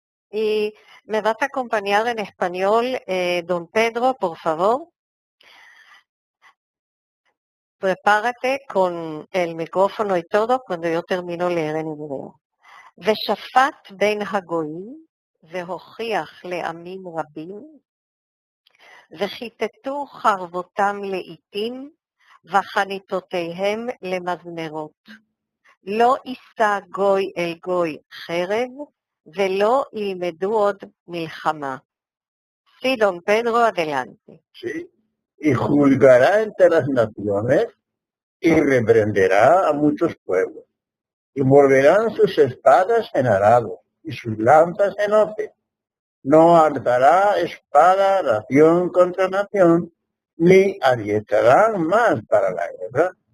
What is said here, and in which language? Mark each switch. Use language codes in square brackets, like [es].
[es] Y me vas a acompañar en español, don Pedro, por favor. Prepárate con el micrófono y todo cuando yo termino de leer en hebreo. [he] ושפט בין הגויים והוכיח לעמים רבים וכיתתו חרבותם לאיתים, וחניתותיהם למזמרות. לא יישא גוי אל גוי חרב, ולא ילמדו עוד מלחמה. [es] Sí, don Pedro, adelante. Sí. Y juzgará entre las naciones y reprenderá a muchos pueblos. Y volverán sus espadas en arado y sus lanzas en hoces. No alzará espada nación contra nación, ni adiestrarán más para la guerra.